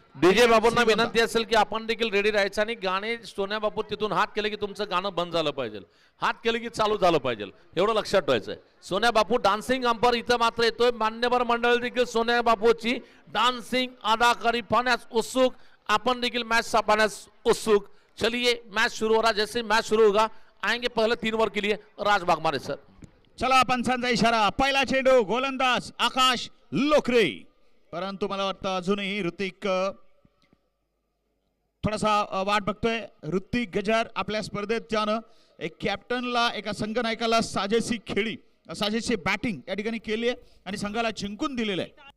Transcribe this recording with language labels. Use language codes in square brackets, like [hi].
[mr] DJ बापूंना विनंती असेल की आपण देखील रेडी राहायचं आणि गाणे सोन्या बापू तिथून हात केले की तुमचं गाणं बंद झालं पाहिजे, हात केले की चालू झालं पाहिजे, एवढं लक्षात ठेवायचं आहे. सोन्या बापू डान्सिंग अंपर इथं मात्र येतोय. मान्यवर मंडळ देखील सोन्या बापूची डान्सिंग अदाकारी पाहण्यास उत्सुक, आपण देखील मैच पाहण्यास उत्सुक. [hi] चलिए मैच शुरू हो रहा. जैसे मैच शुरू होगा आएंगे पहले 3 ओवर के लिए राज बागमारे सर. [mr] चला पंचांचा इशारा. पहिला चेंडू गोलंदाज आकाश लोकरे, परंतु मला वाटतं अजूनही ऋतिक थोडासा वाट बघतोय. ऋतिक गजार आपल्या स्पर्धेत ज्यानं एक कॅप्टनला एका संघनायकाला साजेशी बॅटिंग या ठिकाणी केली आहे आणि संघाला जिंकून दिलेलं आहे.